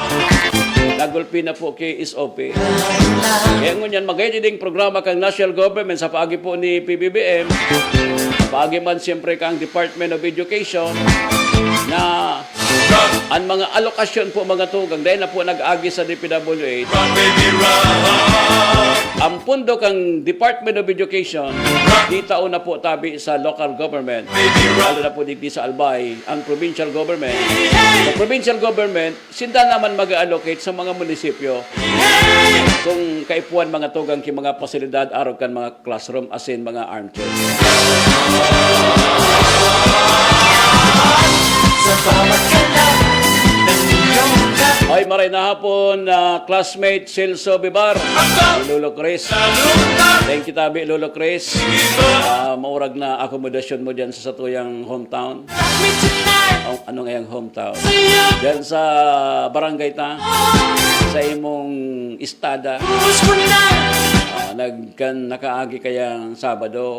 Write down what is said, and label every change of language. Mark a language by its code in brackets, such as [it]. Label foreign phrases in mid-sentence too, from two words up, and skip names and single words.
[bik] Nagulpi na po kay SOP. Kaya ngunyan, magayad ding programa kang [en] national government [bik] sa paagi po ni PBBM, paagi man siyempre kang Department of Education, na ang mga alokasyon po mga tugang, dahil na po nag-agi sa DPWH, [en] Run, baby, run. [bik] ang pundo kang Department of Education, di taon na po tabi sa [en] local government, [bik] lalo na po digdi sa Albay, ang [en] provincial government. [bik] Sa [en] provincial government, [bik] sinda naman mag-allocate sa mga munisipyo kung kaipuan mga tugang ki mga pasilidad, araw kan mga classroom, asin mga armchair. Ay, maray na hapon, classmate Celso Bibar, Lolo Chris. [en] Thank you [bik] tabi, Lolo Chris. Maurag na akomodasyon mo dyan sa satuyang hometown. Ano ngayang hometown? Dyan sa barangay ta, sa imong istada. Nakaagi kayang Sabado.